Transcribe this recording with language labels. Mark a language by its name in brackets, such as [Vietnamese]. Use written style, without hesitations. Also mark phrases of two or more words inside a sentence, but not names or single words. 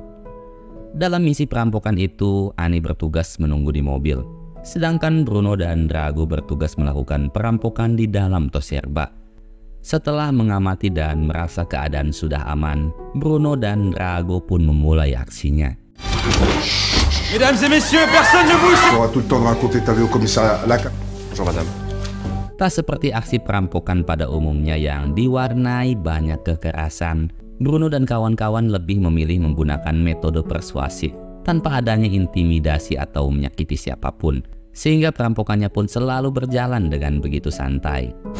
[Indonesian] Dalam misi perampokan itu, Ani bertugas menunggu di mobil, sedangkan Bruno dan Drago bertugas melakukan perampokan di dalam toserba. Setelah mengamati dan merasa keadaan sudah aman, Bruno dan Drago pun memulai aksinya. [French] Mesdames et messieurs, personne ne bouge. Tu auras tout le temps de raconter ta vie au commissariat. Bonjour madame. [Indonesian] Tak seperti aksi perampokan pada umumnya yang diwarnai banyak kekerasan, Bruno dan kawan-kawan lebih memilih menggunakan metode persuasif tanpa adanya intimidasi atau menyakiti siapapun, sehingga perampokannya pun selalu berjalan dengan begitu santai.